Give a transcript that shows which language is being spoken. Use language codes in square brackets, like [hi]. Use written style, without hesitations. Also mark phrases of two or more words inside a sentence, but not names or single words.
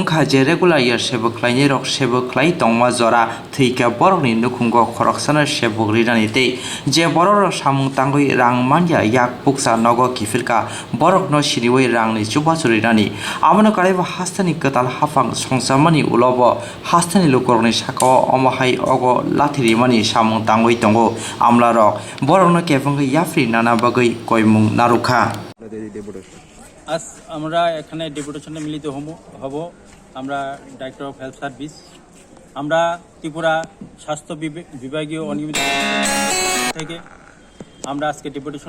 [trp] kha je regular year sebo khlainirok sebo khlai tongma jora thika borokni nukhungo khoroksana sebo rinani tei je borok samung tangoi rang manja yak puksa nogo kifilka borok no siriwai rangni chubachuri rani amano kaiba hastani katal hafang songsamani ulobo hastani lukorni sakao omahai ogo lathirimani samung tangoi tongo আমলারক বরংনো কেফঙ্গে ইয়াফ্রি নানা বাগৈ কয়মুং নারুখা [bn] আজ আমরা এখানে ডেপুটেশনে মিলিত হব আমরা ডাইরেক্টর অফ হেলথ সার্ভিস আমরা ত্রিপুরা স্বাস্থ্য বিভাগীয় অনিয়মিত থেকে আমরা আজকে ডেপুটেশন